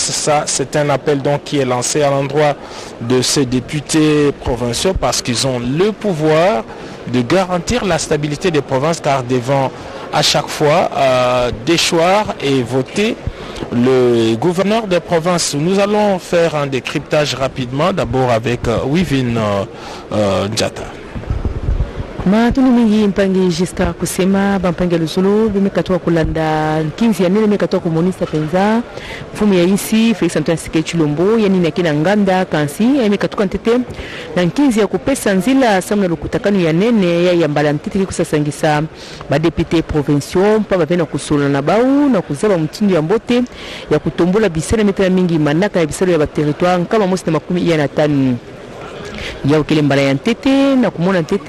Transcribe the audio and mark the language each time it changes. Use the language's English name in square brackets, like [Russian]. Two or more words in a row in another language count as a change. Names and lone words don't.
[French] Ça, c'est un appel donc qui est lancé à l'endroit de ces députés provinciaux parce qu'ils ont le pouvoir de garantir la stabilité des provinces car devant à chaque fois déchoir et voter le gouverneur des provinces. Nous allons faire un décryptage rapidement, d'abord avec Wivin Njata. [Kituba (Democratic Republic of Congo)] Matunu mingi mpangi Giscard kusema bampangi Luzolo bimekatoa kulanda 15 ya nene mekatoa komunista penza mfumu ya isi Felix Antoine Tshisekedi Tshilombo yani nakina nganda kansi ya mekatoka ntete na 15 ya kupesa nzila samna lukutakano ya nene ya yambala ntete kusasangisa ba [French] députés provinciaux [Kituba (Democratic Republic of Congo)] mpa bavena kusola na bau na kuzaba mtindo ya mbote ya kutombola bisele metana mingi manaka ya bisele ya ba territoire kama mosi na 15 ya ukele mbala ya ntete na kumona ntete